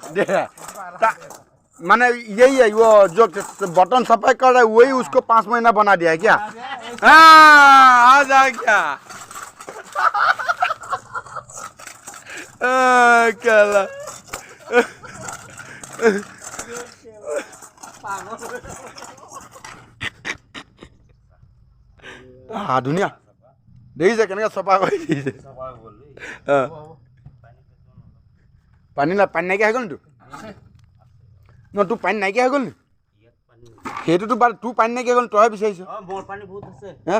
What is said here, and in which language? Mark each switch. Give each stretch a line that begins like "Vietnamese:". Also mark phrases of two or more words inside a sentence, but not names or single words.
Hindi: दे माने यही है वो जो बटन सफाई कर रहा है वही उसको 5 महीना बना दिया है क्या हाँ आ जाए क्या क्या ला हाँ दुनिया
Assamese: দেখিছে কেনেকৈ চফা কৰি দিছে পানী নাইকিয়া হৈ গ'ল নি তোৰ তোৰ পানী নাইকিয়া হৈ গ'ল নি সেইটোতো বাৰু তোৰ পানী নাইকিয়া হৈ গ'ল তই বিচাৰিছ মোৰ পানী বহুত আছে